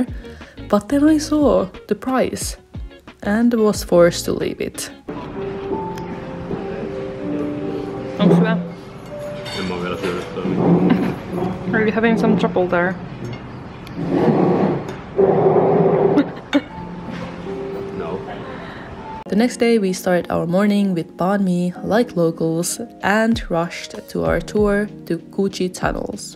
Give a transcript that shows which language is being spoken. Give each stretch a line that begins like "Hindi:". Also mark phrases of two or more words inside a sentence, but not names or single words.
English: But then I saw the price and was forced to leave it.
Finnish: Onks hyvä? En mä vielä syödä.
English: Are you having some trouble there? The next day we started our morning with banh mi, like locals, and rushed to our tour to Ho Chi tunnels.